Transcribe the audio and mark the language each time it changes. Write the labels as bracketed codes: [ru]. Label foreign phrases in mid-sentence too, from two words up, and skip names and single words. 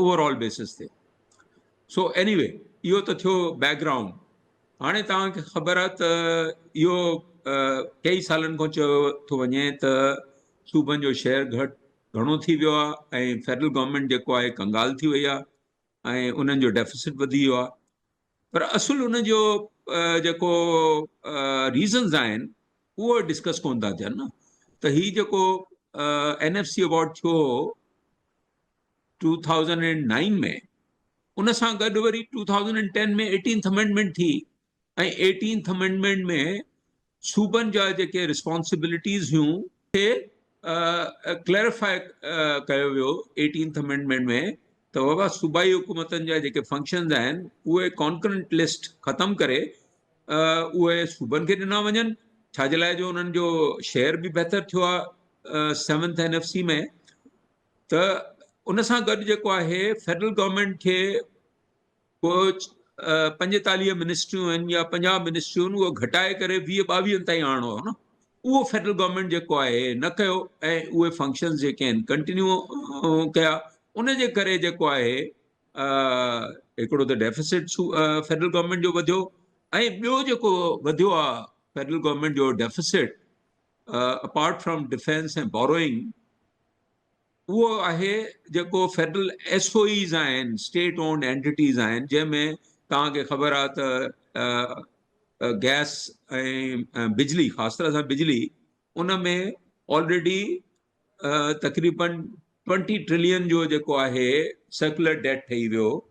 [en] overall basis [sd] ते [en] so anyway [sd] इहो त थियो बैकग्राउंड हाणे तव्हांखे ख़बर आहे त इहो कई सालनि खां चयो थो वञे त सूबनि जो शेयर घणो थी वियो आहे ऐं [en] federal government [sd] जेको आहे कंगाल थी वई आहे ऐं उन्हनि जो डेफिसिट वधी वियो आहे पर असुल उनजो जेको रीज़न्स आहिनि उहो डिस्कस कोन था थियनि न त हीउ जेको NFC अवॉर्ड थियो 2009 में उन सां गॾु वरी 2010 में [en] 18th amendment [sd] थी ऐं [en] 18th amendment [sd] में सूबनि जा जेके रिस्पॉन्सिबिलिटीज़ हुयूं खे क्लैरिफाई कयो वियो [en] 18th amendment [sd] में त बाबा सूबाई हुकूमतनि जा जेके फंक्शन्स आहिनि उहे [en] concurrent list [sd] ख़तमु करे उहे सूबनि खे ॾिना वञनि छाजे लाइ जो उन्हनि जो शेयर बि बहितर थियो आहे 7th NFC में त उन सां गॾु जेको आहे [en] federal government [sd] खे को 45 मिनिस्ट्रियूं आहिनि या 50 मिनिस्ट्रियूं आहिनि उहो घटाए करे 20-22 ताईं आणो आहे न उहो [en] federal government [sd] जेको आहे न कयो ऐं उहे फंक्शन्स जेके आहिनि कंटिन्यू कया उन जे करे जेको आहे हिकिड़ो त डेफिसिट [en] federal government [sd] जो वधियो ऐं ॿियो जेको वधियो आहे [en] federal government [sd] जो डेफिसिट [en] apart from defence [sd] ऐं बोरोइंग उहो आहे जेको [en] federal SOEs [sd] आहिनि [en] state owned entities [sd] आहिनि जंहिंमें तव्हांखे ख़बर आहे त गैस ऐं बिजली ख़ासि तरह सां बिजली उन में ऑलरेडी तक़रीबन 20 ट्रिलियन जो जेको आहे [en] circular debt [sd] ठही वियो